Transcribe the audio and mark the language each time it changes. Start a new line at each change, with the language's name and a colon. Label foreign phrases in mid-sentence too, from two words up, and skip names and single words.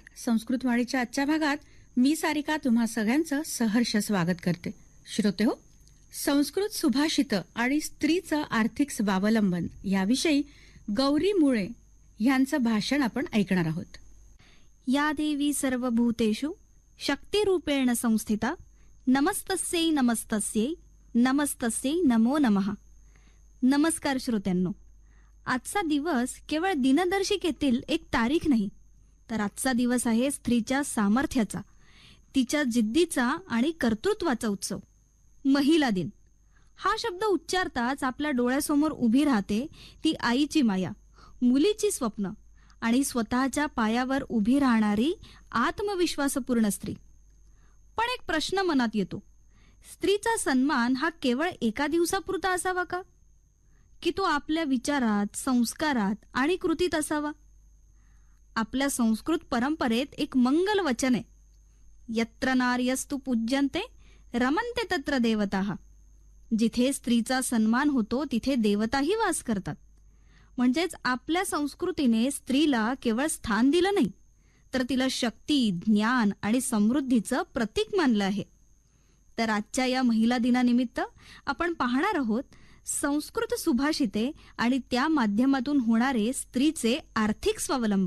Marathi: संस्कृतवाणीच्या आजच्या भागात मी सारिका तुम्हा सगळ्यांचं सहर्ष स्वागत करते. श्रोतेहो, संस्कृत सुभाषित आणि स्त्रीचं आर्थिक स्वावलंबन याविषयी गौरी मुळे यांचं भाषण आपण ऐकणार आहोत.
Sanskrit: या देवी सर्वभूतेषु शक्तिरूपेण संस्थिता नमस्तस्यै नमस्तस्यै नमस्तस्यै नमो नमः.
Marathi: नमस्कार श्रोत्यांनो. आजचा दिवस केवळ दिनदर्शिकेतील एक तारीख नाही, तर आजचा दिवस आहे स्त्रीच्या सामर्थ्याचा, तिच्या जिद्दीचा आणि कर्तृत्वाचा उत्सव. महिला दिन हा शब्द उच्चारताच आपल्या डोळ्यासमोर उभी राहते ती आईची माया, मुलीची स्वप्न आणि स्वतःच्या पायावर उभी राहणारी आत्मविश्वासपूर्ण स्त्री. पण एक प्रश्न मनात येतो, स्त्रीचा सन्मान हा केवळ एका दिवसापुरता असावा का, की तो आपल्या विचारात, संस्कारात आणि कृतीत असावा? आपल्या संस्कृत परंपरेत एक मंगल वचन आहे,
Sanskrit: यत्र नार्यस्तु पूज्यन्ते रमन्ते तत्र देवताः.
Marathi: जिथे स्त्रीचा सन्मान होतो तिथे देवताही वास करतात. म्हणजेच आपल्या संस्कृतीने स्त्रीला केवळ स्थान दिलं नाही, तर तिला शक्ती, ज्ञान आणि समृद्धीचं प्रतीक मानलं आहे. तर आजच्या या महिला दिनानिमित्त आपण पाहणार आहोत संस्कृत सुभाषिते आणि त्या माध्यमातून होणारे स्त्रीचे आर्थिक स्वावलंबन.